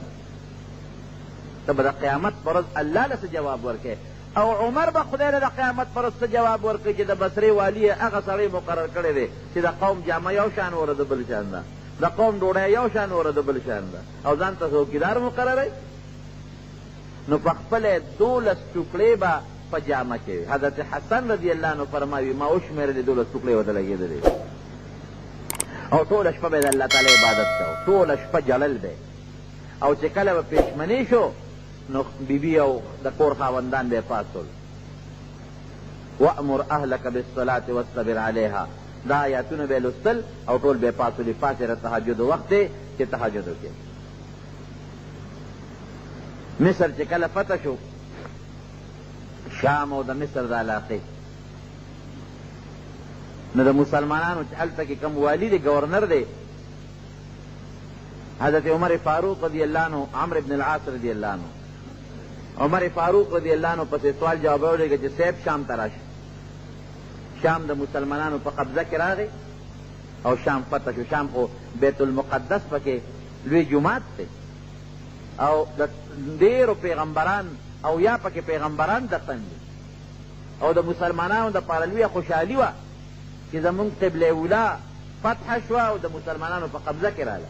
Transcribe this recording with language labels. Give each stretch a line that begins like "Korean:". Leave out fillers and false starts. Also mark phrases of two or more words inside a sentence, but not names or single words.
Pashto: ته به د قیامت پر ورځ الله له څه جواب ورکوې، او عمر به خدای له د قیامت پر ورځ څه جواب ورکوي چې د بصرې والي یې هغه سړی مقرر کړی دی چې د قوم جامه یو شان وره د بل شان ده، د قوم ډوډۍ یو شان وره د بل شان ده، او ځان ته څوکیدار مقرروي. نو په خپله 12 ټوکړې به په جامه کې وي. حضرت حسن
Arabic: رضی اللہ عنہ
Pashto: فرمایي ما وشمېرلې 12 ټوکړې ورته لګېدلې، او ټوله شپه به یې د الله تعالی عبادت کوو، ټوله شپه جلل دی. او چې کله به پېشمني شو نو بیبي او د کور خاوندان به یې پاڅول،
Arabic: وامر اهلک بالصلاة واصطبر علیها،
Pashto: دا آیاتونه به یې لوستل او ټول به یې پاڅولي، پاڅېږه تهجد وخت دی چې تهجد وکړې. مصر چې کله فتح شو، شام او د مصر د علاقې، نو د مسلمانانو چې هلته کې کوم والي دی، ګورنر دی، حضرت عمر فاروق
Arabic: رضی اللہ عنہ،
Pashto: عمرو بن العاص
Arabic: رضی اللہ عنہ،
Pashto: عمر فاروق
Arabic: رضی اللہ عنہ
Pashto: پسې سوال جواب ولېږه چې صاحب شام ته راشي. شام د مسلمانانو په قبضه کې راغی او شام فتح شو. شام خو بیت المقدس پکې لوی جومات دی، او د ډېرو پیغمبران او یا پکې پیغمبران دفن دي، او د مسلمانانو دپاره لویه خوشحالي وه چې زمونږ قبله اولا فتح شوه او د مسلمانانو په قبضه کې راغله.